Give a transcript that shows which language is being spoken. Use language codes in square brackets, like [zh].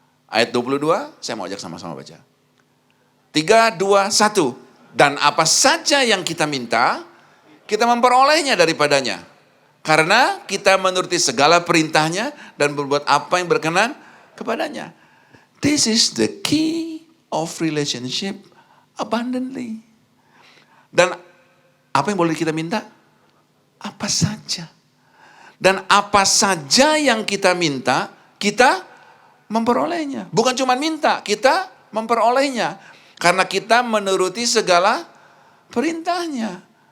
[id] Ayat 22, saya mau ajak sama-sama baca. 3, 2, 1. Dan apa saja yang kita minta, kita memperolehnya daripadanya. Karena kita menuruti segala perintahnya dan berbuat apa yang berkenan kepadanya. [en] This is the key of relationship abundantly. [id] Dan apa yang boleh kita minta? Apa saja. Dan apa saja yang kita minta, kita memperolehnya. Bukan cuma minta, kita memperolehnya. Karena kita menuruti segala perintahnya.